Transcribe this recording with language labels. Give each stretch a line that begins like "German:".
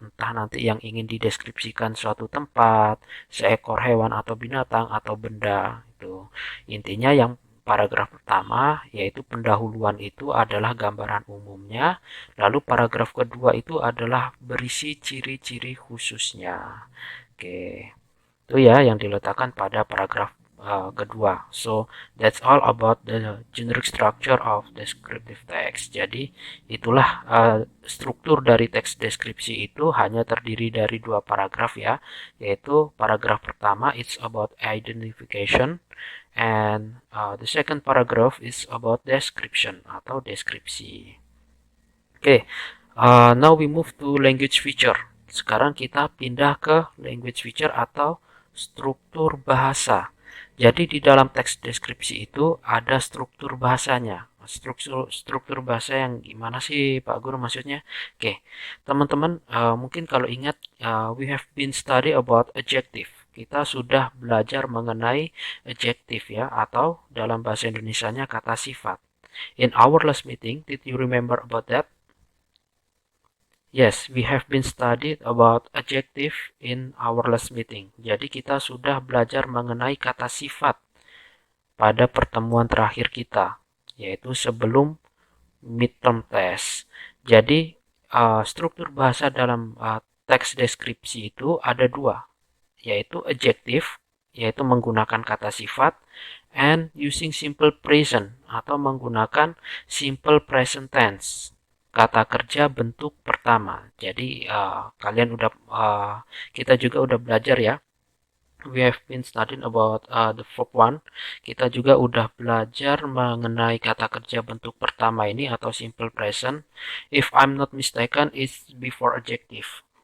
Indonesian: Entah nanti yang ingin dideskripsikan suatu tempat, seekor hewan atau binatang atau benda. Itu intinya yang paragraf pertama yaitu pendahuluan itu adalah gambaran umumnya, lalu paragraf kedua itu adalah berisi ciri-ciri khususnya. Oke, itu ya yang diletakkan pada paragraf kedua.
English: So that's all about the generic structure of descriptive text.
Indonesian: Jadi itulah struktur dari teks deskripsi itu hanya terdiri dari dua paragraf ya, yaitu paragraf pertama
English: it's about identification and the second paragraph is about description
Indonesian: atau deskripsi.
English: Oke, now we move to language feature.
Indonesian: Sekarang kita pindah ke language feature atau struktur bahasa. Jadi di dalam teks deskripsi itu ada struktur bahasanya. Struktur bahasa yang gimana sih Pak Guru maksudnya?
English: Oke,
Indonesian: teman-teman mungkin kalau ingat
English: we have been study about adjective.
Indonesian: Kita sudah belajar mengenai adjective ya atau dalam bahasa Indonesianya kata sifat.
English: In our last meeting, did you remember about that? Yes, we have been studied about adjective in our last meeting.
Indonesian: Jadi kita sudah belajar mengenai kata sifat pada pertemuan terakhir kita, yaitu sebelum midterm test. Jadi struktur bahasa dalam teks deskripsi itu ada dua, yaitu adjective, yaitu menggunakan kata sifat,
English: and using simple present
Indonesian: atau menggunakan simple present tense kata kerja bentuk pertama. Jadi kalian udah kita juga udah belajar ya.
English: We have been studying about the verb one.
Indonesian: Kita juga udah belajar mengenai kata kerja bentuk pertama ini atau simple present.
English: If I'm not mistaken, it's before adjective.